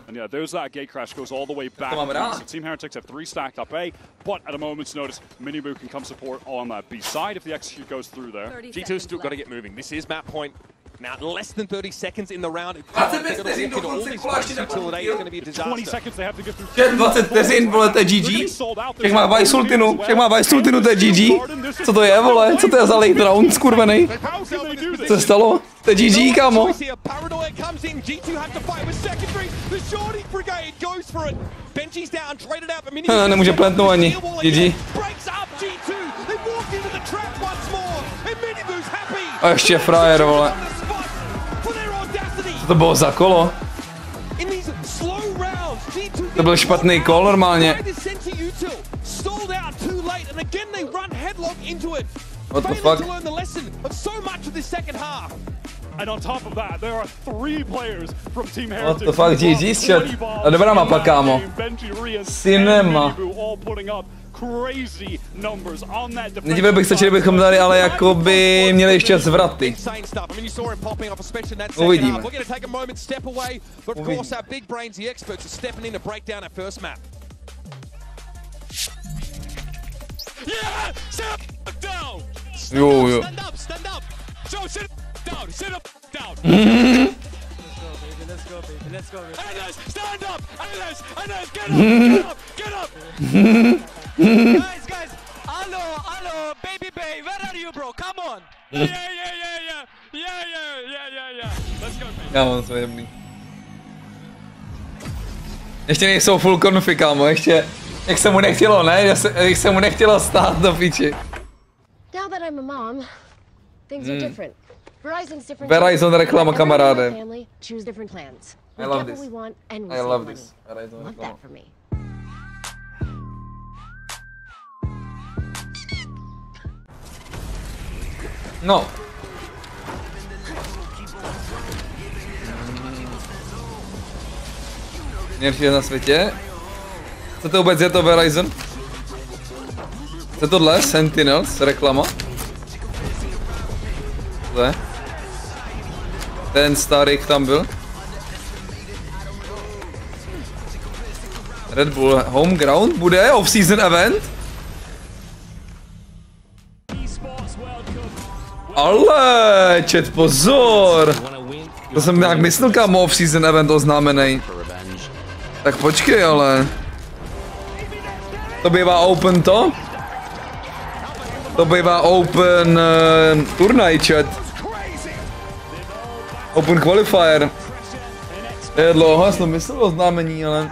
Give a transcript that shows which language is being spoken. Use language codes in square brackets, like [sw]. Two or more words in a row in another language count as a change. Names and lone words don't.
[en] And yeah, there's that gate crash, goes all the way back. So Team Heretics have 3 stacked up A, but at a moment's notice, Minibu can come support on that B side if the execute goes through there. G2's still got to get moving. This is map point. Now, less than 30 seconds in the round. 20 seconds they have to get through. [cs] 20 vteřin, vole, to je GG. Však má Vajsultinu, to je GG. Co to je, vole? Co to je za [en] late round, [cs] skurvenej? Co se stalo? To je GG, kámo. Nemůže plantnout ani. GG. A ještě frajer, vole. Co to bylo za kolo? To byl špatný kol normálně. [en] What the fuck? And on top of that, there are 3 players from Team What Heretics. the fuck, GG shot. [cs] A dobrá mapa, kámo. Cinema. Nedivil bych se, že bychom tady ale jakoby měli ještě zvraty. Uvidíme. Jo, jo. [en] Let's go, baby. Stand up! Get up! Guys! Hello, baby bay, where are you, bro? Come on! Yeah. Let's go, baby. [cs] Kámo, to je jemný. Ještě nejsou full konfy, kámo, ještě. Jak se mu nechtělo, ne? Jak se mu nechtělo stát do piči. [en] Now that I'm a mom, things are different. [cs] Verizon reklama, kamaráde. [en] I love this. I love this. Verizon Love [cs] reklama. [en] that for me. [cs] No. Nejlepší na světě. Co to vůbec je to Verizon? Co tohle? Sentinels, reklama? Co je? Ten starý tam byl. Red Bull Homeground bude [en] off-season event? [cs] Ale, chat, pozor! To jsem nějak myslel, kam [en] off-season event [cs] oznámený. Tak počkej, ale. To bývá open to? To bývá open turnaj, chat. [en] Open qualifier. [cs] Je dlouho, jsem myslel oznámení, ale.